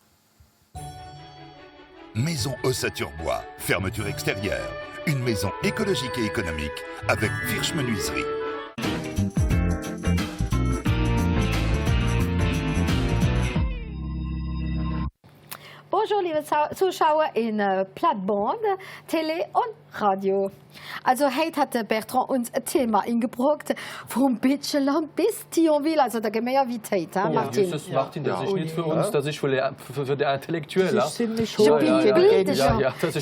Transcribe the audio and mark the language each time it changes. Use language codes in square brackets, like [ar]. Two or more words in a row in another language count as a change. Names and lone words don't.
[fr] Maison Ossature-Bois, fermeture extérieure. Une maison écologique et économique avec Virch Menuiserie. [de] Bonjour liebe Zuschauer in Plattband, Tele und Radio. Also heute hat der Bertrand uns ein Thema eingebracht, vom Bitcheland bis Thionville, also da gehen wir ja weit heute, Ja, Martin. das ist Martin, das ist nicht für uns, das ist für die Intellektuellen. Das ist ziemlich schon. Bibel, das ist